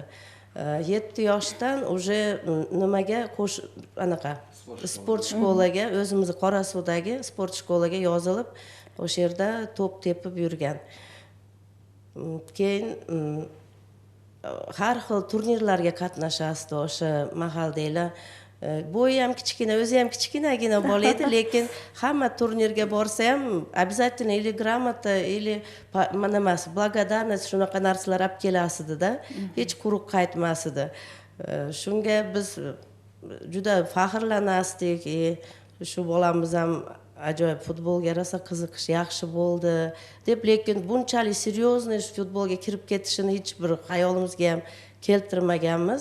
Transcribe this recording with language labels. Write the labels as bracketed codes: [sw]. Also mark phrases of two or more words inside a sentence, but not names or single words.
[uz] 7 yoshdan уже nimaga anaqa sport shkolaga, o'zimizni Qorasuvdagi sport shkolaga yozilib, o'sha yerda to'p tepib yurgan. Keyin har xil turnirlarga qatnashasdi o'sha mahaldagilar. Bo'yi ham kichkina, o'zi ham kichkinagina bola edi, lekin hamma turnirga borsa ham [ru] обязательно или [uz] gramota, или nimasi, благодарность shunaqa narsalar olib kelasidi-da. Hech quruq qaytmasidi. Shunga biz juda faxrlanasdik. Shu bolamiz ham ajoyib futbolga rosa qiziqish yaxshi bo'ldi deb, lekin bunchalik серьезный futbolga kirib ketishini hech bir xayolimizga ham keltirmaganmiz.